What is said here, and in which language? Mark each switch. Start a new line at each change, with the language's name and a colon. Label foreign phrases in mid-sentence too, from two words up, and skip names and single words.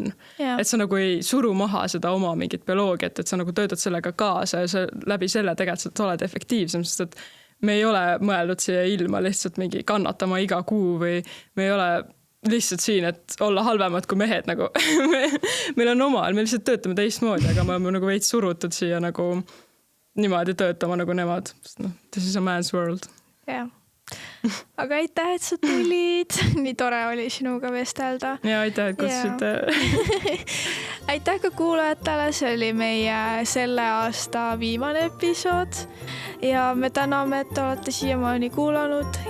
Estonian: Et sa nagu ei suru maha seda oma mingit bioloogiat, et sa nagu töötad sellega kaasa ja sa läbi selle tegelikult sa oled efektiivsem, sest et me ei ole mõeldud siia ilma lihtsalt mingi kannatama iga kuu või me ei ole lihtsalt siin, et olla halvemad kui mehed nagu. Meil on omal, me lihtsalt töötame teistmoodi, aga me oleme nagu veits surutud siia nagu niimoodi töötama nagu nemad.
English: This is a man's world.
Estonian: Jah. Aga aitäh, et sa tulid. Nii tore oli sinuga vestelda. Ja aitäh, et kutsusite. Aitäh ka kuulajatele. See oli meie selle aasta viimane episood. Ja me täname, et olete siiamaani kuulanud.